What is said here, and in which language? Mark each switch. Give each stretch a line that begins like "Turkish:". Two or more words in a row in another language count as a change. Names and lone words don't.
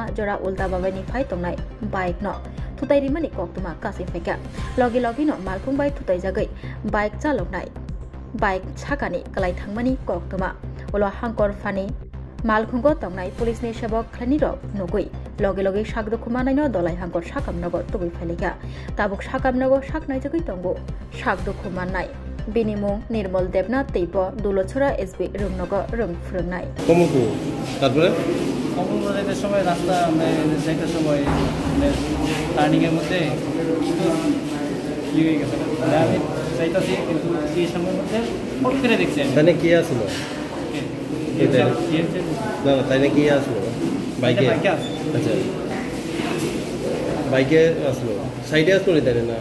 Kok Borok: jora ulta babani phai tongnai bike no thutai rimani koktuma kasi feka logi logi no malkung bai thutai jagai bike chaloknai bike chakani kalai thangmani koktuma ulo hangkor fani malkhungo tongnai police ni sebok khlani ro nugui loge loge sak dokumanai no dolai hangkor sakamnago tubui phalika tabuk sakamnago saknai jagui tongo sak dokumanai binimung nirmal debnath teipo dulochora sb rungnago rung phrangnai
Bangla: কমলপুর তারপরে কমলপুর যাইতে সময় রাস্তা যাইতে সময় টার্নিং এর মধ্যে হয়ে গেছে আমি যাইতাছি কিন্তু এই সময়ের মধ্যে ফট করে দেখছি তাহলে কি আসলো না তাইলে কি আসলো বাইকে আচ্ছা বাইকে আসলো সাইডে আসলো তাই না